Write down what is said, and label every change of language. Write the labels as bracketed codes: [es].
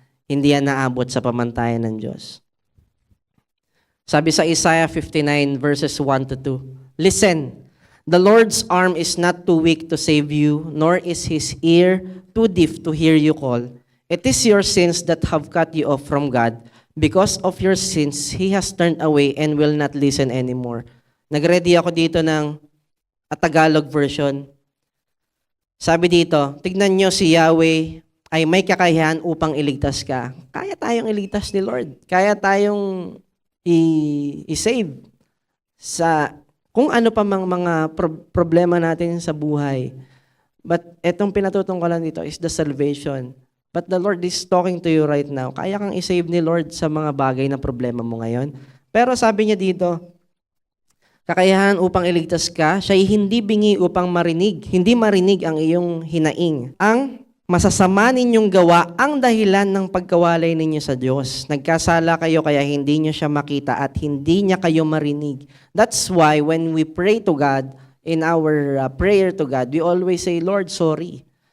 [tl] Hindi yan naabot sa pamantayan ng Diyos. Sabi sa [en] Isaiah 59 verses 1 to 2, listen, the Lord's arm is not too weak to save you, nor is His ear too deaf to hear you call. It is your sins that have cut you off from God. Because of your sins, He has turned away and will not listen anymore. [tl] Nag-ready ako dito ng Tagalog version. Sabi dito, tignan nyo si Yahweh ay may kakayahan upang iligtas ka. Kaya tayong iligtas ni Lord. Kaya tayong i-save sa kung ano pa mga problema natin sa buhay. But etong pinatutungkalan dito [en] is the salvation. But the Lord is talking to you right now. [tl] Kaya kang i-save ni Lord sa mga bagay na problema mo ngayon. Pero sabi niya dito, kakayahan upang iligtas ka, siya'y hindi bingi upang marinig. Hindi marinig ang iyong hinaing. Ang masasama ninyong gawa ang dahilan ng pagkawalay ninyo sa Diyos. Nagkasala kayo kaya hindi niyo siya makita at hindi niya kayo marinig. [en] That's why when we pray to God, in our prayer to God, we always say, Lord, sorry.